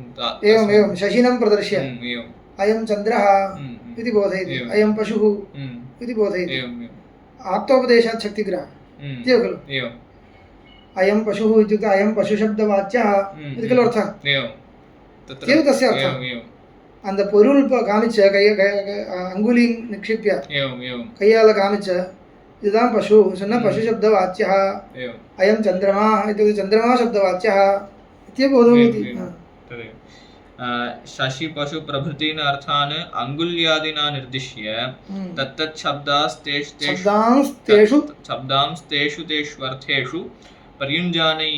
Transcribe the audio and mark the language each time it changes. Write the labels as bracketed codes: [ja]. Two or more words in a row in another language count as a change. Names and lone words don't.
[sa] एवं शशिनं प्रदर्श्य अयं चन्द्रः इति बोधयति अयं पशुः इति बोधयति आप्तोपदेशात् शक्तिग्रहः इत्येव खलु अयं पशुः इत्युक्ते अयं पशुशब्दवाच्यः इति खलु अर्थः एव तस्य अर्थः [ta] அந்த பொருள் காமிச்ச [sa] अङ्गुलिं निक्षिप्य [ta] கையால காமிச்ச இதுதான் பசு சொன்ன பசு [sa] शब्दवाच्यः अयं चन्द्रमा इत्युक्ते चन्द्रमा शब्दवाच्यः इत्येव बोधयति शशि पशु प्रभृतीन् अर्थान् अङ्गुल्यादिना निर्दिश्य तत्तत् शब्दांस्तेषु अर्थेषु पर्युञ्जानैः